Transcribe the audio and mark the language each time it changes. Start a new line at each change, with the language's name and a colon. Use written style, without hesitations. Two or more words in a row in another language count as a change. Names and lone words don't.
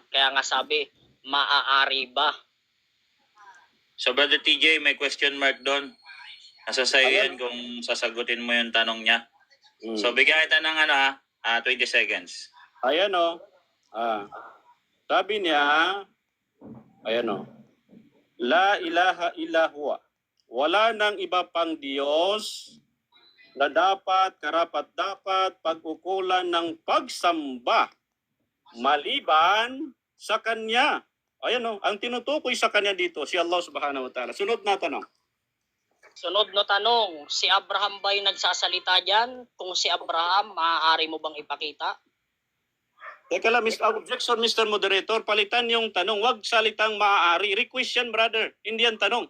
Filipino: Kaya nga sabi, maaari ba? So, Brother TJ, may
English: question mark
Filipino: doon. Nasa sa'yo yan kung sasagutin mo yung tanong niya. So, bigyan kita ng 20 seconds. Ayan o. Sabi niya, ayan o.
Arabic: لا إله إلا هو.
Filipino: Wala nang iba pang Diyos na dapat, karapat-dapat pag-ukulan ng pagsamba maliban sa Kanya. Ayan o. Ang tinutukoy sa Kanya dito, si Allah
Arabic: سبحانه وتعالى.
Filipino: Sunod na tanong. Sunod na tanong, si Abraham ba'y nagsasalita dyan? Kung si Abraham, maaari mo bang ipakita? Teka lang, objection, Mr. Moderator. Palitan yung tanong. Huwag salitang maaari. Request yan, brother. Hindi yan tanong.